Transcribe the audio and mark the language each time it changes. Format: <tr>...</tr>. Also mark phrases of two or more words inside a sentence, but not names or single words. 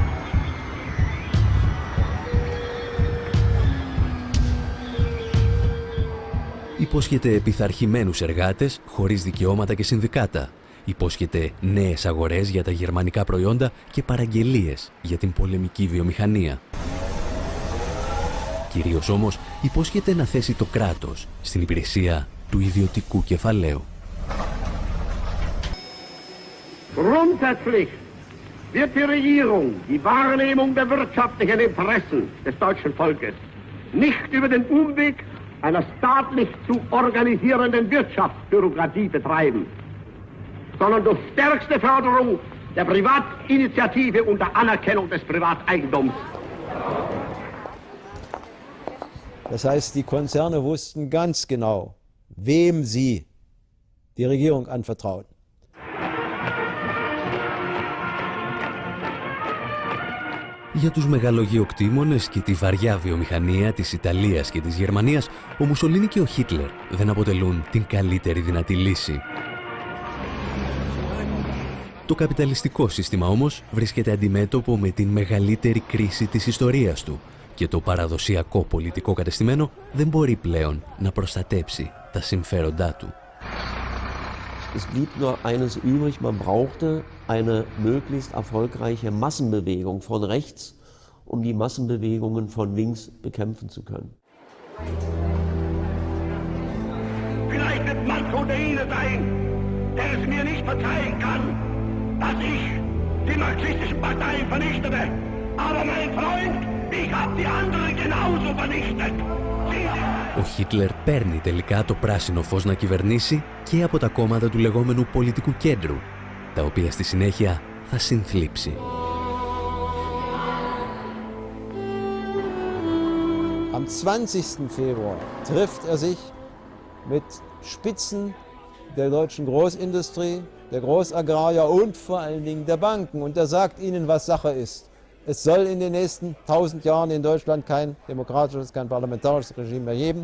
<el>Υπόσχεται πειθαρχημένους εργάτες χωρίς δικαιώματα και συνδικάτα. Υπόσχεται νέες αγορές για τα γερμανικά προϊόντα και παραγγελίες για την πολεμική βιομηχανία. Κυρίως όμως υπόσχεται να θέσει το κράτος στην υπηρεσία του ιδιωτικού κεφαλαίου.</el> <de>Grundsätzlich wird die Regierung die Wahrnehmung der wirtschaftlichen Interessen des deutschen Volkes nicht über den Umweg einer staatlich zu organisierenden Wirtschaftsbürokratie betreiben, sondern durch stärkste Förderung der Privatinitiative und der Anerkennung des Privateigentums. Das heißt, die Konzerne wussten ganz genau, wem sie die Regierung anvertrauen.</de> <el>Για τους μεγαλογεωκτήμονες και τη βαριά βιομηχανία της Ιταλίας και της Γερμανίας, ο Μουσολίνι και ο Χίτλερ δεν αποτελούν την καλύτερη δυνατή λύση. Το καπιταλιστικό σύστημα όμως βρίσκεται αντιμέτωπο με την μεγαλύτερη κρίση της ιστορίας του και το παραδοσιακό πολιτικό κατεστημένο δεν μπορεί πλέον να προστατέψει τα συμφέροντά του.</el> <de>Es blieb nur eines übrig, man brauchte eine möglichst erfolgreiche Massenbewegung von rechts, um die Massenbewegungen von links bekämpfen zu können. Vielleicht wird Marco der Ihne sein, der es mir nicht verzeihen kann, dass ich die marxistischen Parteien vernichtete. Aber mein Freund, ich habe die anderen genauso vernichtet.</de> <el>Ο Χίτλερ παίρνει τελικά το πράσινο φως να κυβερνήσει και από τα κόμματα του λεγόμενου πολιτικού κέντρου, τα οποία στη συνέχεια θα συνθλίψει.</el> <de>Am 20. Februar trifft er sich mit Spitzen der deutschen Großindustrie, der Großagrarier und vor allen Dingen der Banken. Und er sagt ihnen, was Sache ist. Es soll in den nächsten 1000 Jahren in Deutschland kein demokratisches, kein parlamentarisches Regime mehr geben.</de>